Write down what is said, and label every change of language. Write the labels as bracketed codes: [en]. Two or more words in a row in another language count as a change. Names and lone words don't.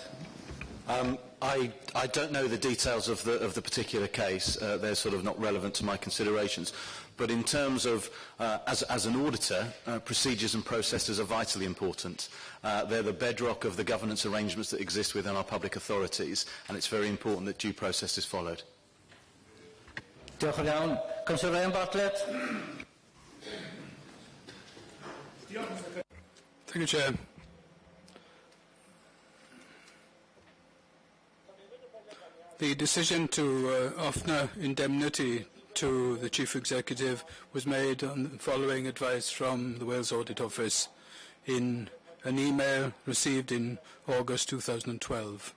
[en] I don't know the details of the particular case. They're sort of not relevant to my considerations. But in terms of, as an auditor, procedures and processes are vitally important. They're the bedrock of the governance arrangements that exist within our public authorities, and it's very important that due process is followed. [cy] Diolch yn iawn. [en] Councillor Ryan Bartlett. Thank you, Chair. The decision to offer indemnity to the Chief Executive was made following advice from the Wales Audit Office in an email received in August 2012.